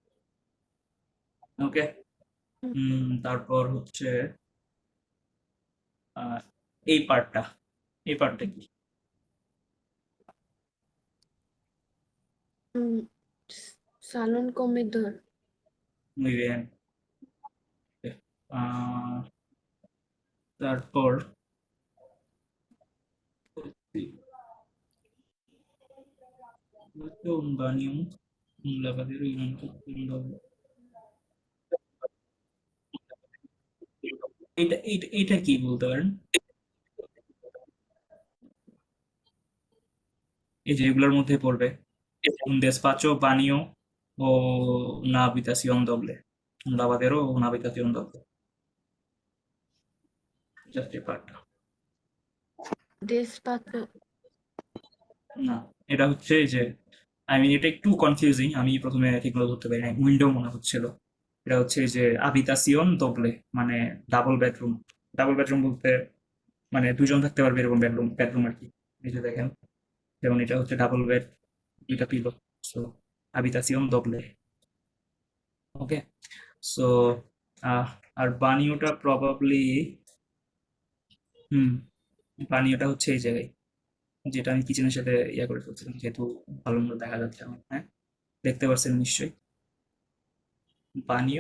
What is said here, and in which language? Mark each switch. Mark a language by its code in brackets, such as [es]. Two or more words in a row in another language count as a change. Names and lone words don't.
[bn] ওকে, তারপর হচ্ছে আহ, এই পার্টটা কি? [es] salón comedor Muy bien. আহ, তারপর un baño, un lavadero y un lavabo. [bn] এটা কি বলতে পারেন? এই যে এগুলোর মধ্যে পড়বে [es] un despacho, baño o una habitación doble. Un lavadero o una habitación doble. [bn] Just এই পার্টটা। [es] ডেসপাতো [bn] না, এটা হচ্ছে এই যে এটা একটু কনফিউজিং, আমি প্রথমে ঠিকমতো ধরতে পারি নাই, উইন্ডো মনে হচ্ছিল। এটা হচ্ছে এই যে [es] habitación doble, [bn] মানে [en] double bedroom. double bedroom [bn] বলতে মানে দুজন থাকতে পারবে এরকম বেডরুম আর কি। এই যে দেখেন, যেমন এটা হচ্ছে [en] double bed, [bn] দুইটা পিলো। [es] সো habitación doble. [bn] ওকে, সো আর বানিওটা প্রবাবলি বানিওটা হচ্ছে এই জায়গায়, যেটা আমি কিচেনের সাথে ইয়া করে ফেলছিলাম, যেহেতু ভালো মতো দেখা যাচ্ছে আমার। হ্যাঁ, দেখতে পাচ্ছেন নিশ্চয়ই বানিও।